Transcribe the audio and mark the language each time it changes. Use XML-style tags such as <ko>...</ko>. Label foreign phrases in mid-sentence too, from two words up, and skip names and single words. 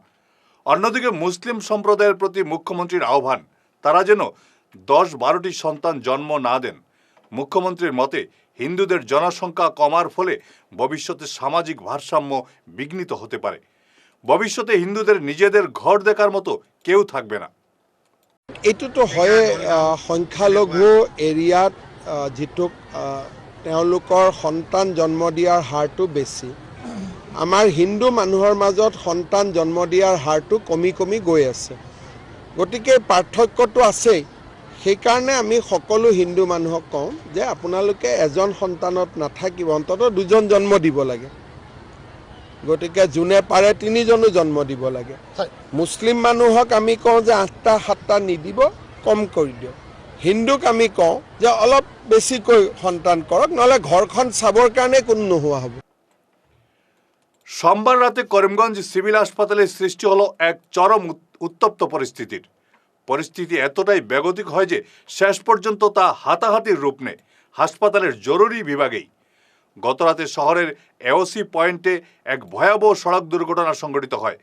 <bn>অন্যদিকে মুসলিম সম্প্রদায়ের প্রতি মুখ্যমন্ত্রীর আহ্বান, তারা যেন 10-12টি সন্তান জন্ম না দেন। মুখ্যমন্ত্রীর মতে হিন্দুদের জনসংখ্যা কমার ফলে ভবিষ্যতে সামাজিক ভারসাম্য বিঘ্নিত হতে পারে। ভবিষ্যতে হিন্দুদের নিজেদের ঘর দেখার মতো কেউ থাকবে না।</bn> <as>এইটোতো হয়ে সংখ্যালঘু এৰিয়াত যিটো তেওঁলোকৰ সন্তান জন্ম দিয়াৰ হাৰটো বেছি, আমাৰ হিন্দু মানুহৰ মাজত সন্তান জন্ম দিয়াৰ হাৰটো কমি কমি গৈ আছে। গতিকে পাৰ্থক্যটো আছেই। সেইকাৰণে আমি সকলো হিন্দু মানুহক কওঁ যে আপোনালোকে এজন সন্তানত নাথাকিব, অন্ততঃ 2জন জন্ম দিব লাগে। গতিকে যোনে পাৰে 3জনো জন্ম দিব লাগে। মুছলিম মানুহক আমি কওঁ যে 8টা 7টা নিদিব, কম কৰি দিয়ক। হিন্দুক আমি কওঁ যে অলপ বেছিকৈ সন্তান কৰক, নহ'লে ঘৰখন চাবৰ কাৰণে কোনো নোহোৱা হ'ব।</as> <bn>সোমবার রাতে করিমগঞ্জ সিভিল হাসপাতালে সৃষ্টি হলো এক চরম উত্তপ্ত পরিস্থিতি এতটাই বেগতিক হয় যে শেষ পর্যন্ত তা হাতাহাতির রূপ নেয় হাসপাতালের জরুরি বিভাগেই। গতরাতে শহরের এওসি পয়েন্টে এক ভয়াবহ সড়ক দুর্ঘটনা সংঘটিত হয়।</bn>